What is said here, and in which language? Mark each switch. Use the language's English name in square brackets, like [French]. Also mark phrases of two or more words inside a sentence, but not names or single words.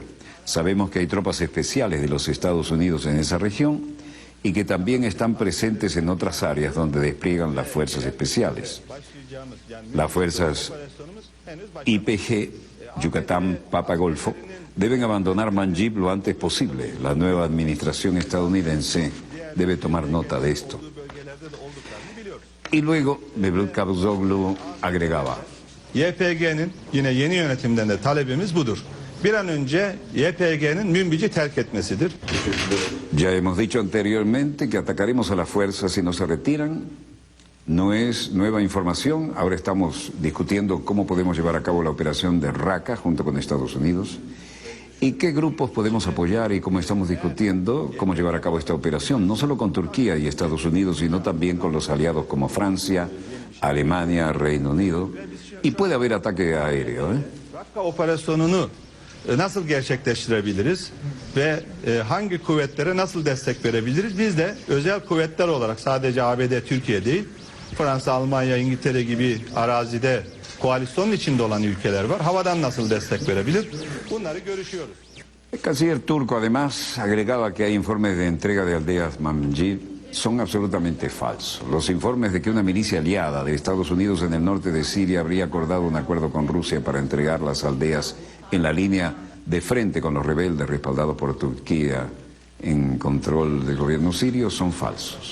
[Spanish] Sabemos que hay tropas especiales de los Estados Unidos en esa región y que también están presentes en otras áreas donde despliegan las fuerzas especiales. Las fuerzas YPG, Yucatán, Papa Golfo, deben abandonar Manbij lo antes posible. La nueva administración estadounidense debe tomar nota de esto. Y luego, Mevlut Cavusoglu agregaba: [Turkish] YPG'nin yine yeni yönetimden de talebimiz budur. Bir an önce YPG'nin Münbic'i terk etmesidir. [Spanish] Ya hemos dicho anteriormente que atacaremos a las fuerzas si no se retiran. No es nueva información. Ahora estamos discutiendo cómo podemos llevar a cabo la operación de Raqqa junto con Estados Unidos y qué grupos podemos apoyar, y cómo estamos discutiendo cómo llevar a cabo esta operación, no solo con Turquía y Estados Unidos, sino también con los aliados como Francia, Alemania, Reino Unido, y puede haber ataque aéreo, [Turkish] Raqqa operasyonunu nasıl gerçekleştirebiliriz ve hangi kuvvetlere nasıl destek verebiliriz? Biz de özel kuvvetler olarak sadece ABD, Türkiye değil, Fransa, Almanya, İngiltere gibi arazide koalisyonun içinde olan ülkeler var. Havadan nasıl destek verebilir? Bunları görüşüyoruz. [Spanish] El canciller turco además agregaba que hay informes de entrega de aldeas Manbij son absolutamente falsos. Los informes de que una milicia aliada de Estados Unidos en el norte de Siria habría acordado un acuerdo con Rusia para entregar las aldeas en la línea de frente con los rebeldes respaldados por Turquía en control del gobierno sirio son falsos.